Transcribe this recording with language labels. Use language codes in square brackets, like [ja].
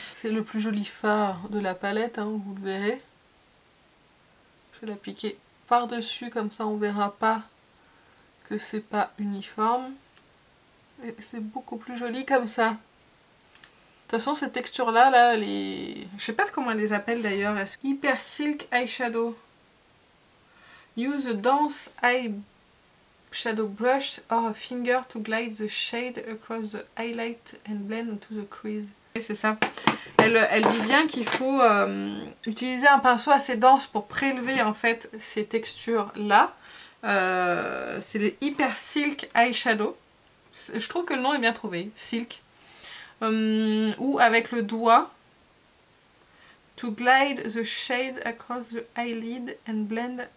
[fr] C'est le plus joli fard de la palette, hein, vous le verrez. Je vais l'appliquer par dessus comme ça on verra pas que c'est pas uniforme. Et c'est beaucoup plus joli comme ça. De toute façon, cette texture-là, là, je sais pas comment elle les appelle d'ailleurs. [en] Hyper Silk Eyeshadow. Use a dense eyeshadow brush or a finger to glide the shade across the highlight and blend into the crease. [fr] Et c'est ça. Elle dit bien qu'il faut utiliser un pinceau assez dense pour prélever en fait ces textures-là. C'est les Hyper Silk Eyeshadow. Je trouve que le nom est bien trouvé. Silk. Ou avec le doigt, [en] to glide the shade across the eyelid and blend.